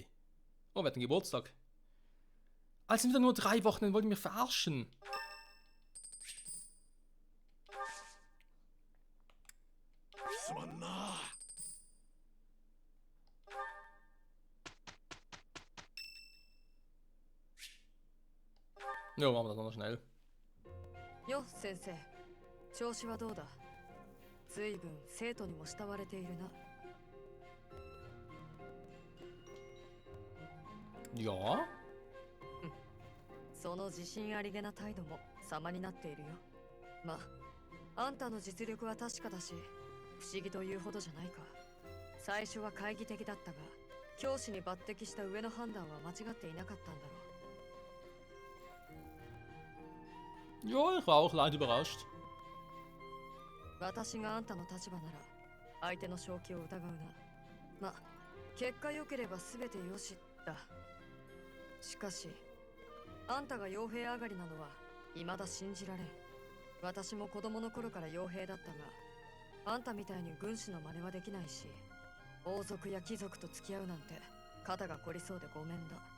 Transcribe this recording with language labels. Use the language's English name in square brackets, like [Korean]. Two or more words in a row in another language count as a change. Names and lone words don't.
[German] Oh, wir hatten Geburtstag. Also sind wieder nur 3 Wochen, dann wollt ihr mich verarschen. Ja, machen wir das noch schnell. [Japanese] よ、先生。調子はどうだ？随分生徒にも慕われているな。 [German] Ja? [Japanese] その自信ありげな態度も様になっているよ。まあ、あんたの実力は確かだし、不思議というほどじゃないか。最初は懐疑的だったが、教師に抜擢した上の判断は間違っていなかったんだろう。 [German] Ja, ich war auch leicht überrascht. [Japanese] 私があんたの立場なら相手の正気を疑うな。まあ、結果良ければ全てよしだ。しかし、あんたが傭兵上がりなのは未だ信じられん。私も子供の頃から傭兵だったが、あんたみたいに軍師の真似はできないし、王族や貴族と付き合うなんて肩が凝りそうでごめんだ。